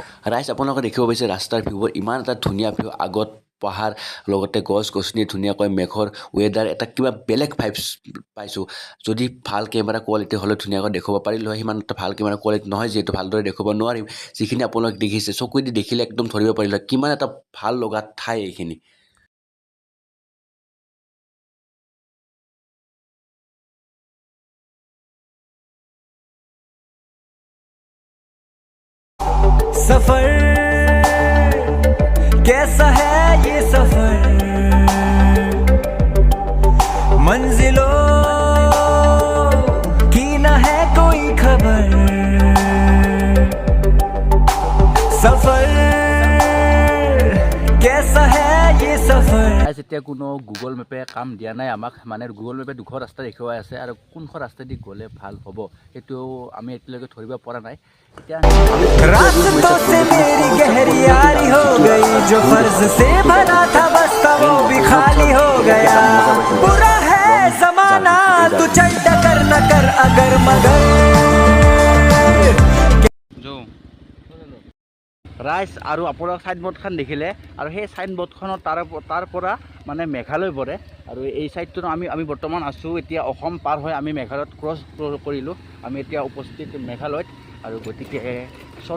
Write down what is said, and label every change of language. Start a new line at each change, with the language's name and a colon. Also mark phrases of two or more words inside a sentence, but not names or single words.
Assamese: ৰাইজ, আপোনালোকে দেখিব পাইছে ৰাস্তাৰ ভিউবোৰ, ইমান এটা ধুনীয়া ভিউ। আগত পাহাৰ, লগতে গছ গছনি, ধুনীয়াকৈ মেঘৰ ৱেডাৰ, এটা কিবা বেলেগ ভাইবছ পাইছোঁ। যদি ভাল
English: camera quality
Assamese: হ'লে ধুনীয়াকৈ দেখুৱাব পাৰিলোঁ হয়। সিমান এটা ভাল
English: camera quality
Assamese: নহয়, যিহেতু ভালদৰে দেখুৱাব নোৱাৰিম। যিখিনি আপোনালোকে দেখিছে, চকুৱেদি দেখিলে একদম ধৰিব পাৰিলে হয় কিমান এটা ভাল লগা ঠাই এইখিনি।
Hindi: सफर कैसा है ये सफर, मंजिलों की न है कोई खबर, सफर कैसा है ये सफर।
Assamese: এতিয়া কোনো গুগল মেপে কাম দিয়া নাই আমাক। মানে গুগল মেপে দুখন ৰাস্তা দেখুৱাই আছে আৰু কোনখন ৰাস্তাইদি গ'লে ভাল হ'ব সেইটো আমি এতিয়ালৈকে ধৰিব পৰা নাই। এতিয়া
Hindi: रास्तों से मेरी गहरी यारी हो गई, जो फर्ज से भरा था बस्ता वो भी खाली हो गया। बुरा है जमाना, तू चल टकर न कर अगर मगर।
Assamese: ৰাইজ, আৰু আপোনাৰ চাইনবোৰ্ডখন দেখিলে, আৰু সেই চাইনবোৰ্ডখনৰ তাৰ পৰা মানে মেঘালয় পৰে। আৰু এই ছাইডটো আমি বৰ্তমান আছোঁ এতিয়া অসম পাৰ হৈ আমি মেঘালয়ত ক্ৰছ কৰিলোঁ। আমি এতিয়া উপস্থিত মেঘালয়ত। আৰু গতিকে চলো।